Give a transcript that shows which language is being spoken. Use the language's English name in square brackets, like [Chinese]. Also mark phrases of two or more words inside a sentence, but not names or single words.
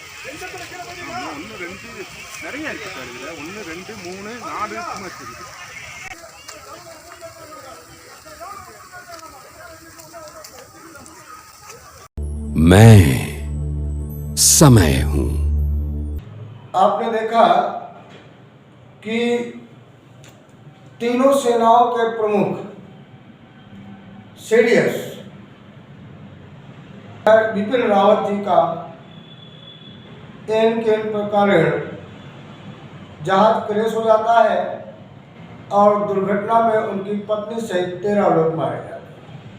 [Tamil] ஒன்று ரெண்டு நிறைய இருக்கு சார். இதில் 1 2 3 4 ஸ்கீமர்ஸ் இருக்குது. [Hindi] मैं समय हूं। आपने देखा कि तीनों सेनाओं के प्रमुख सीडीएस बिपिन रावत जी का के कारण जहाज क्रैश हो जाता है और दुर्घटना में उनकी पत्नी सहित 13 लोग मारे जाते हैं।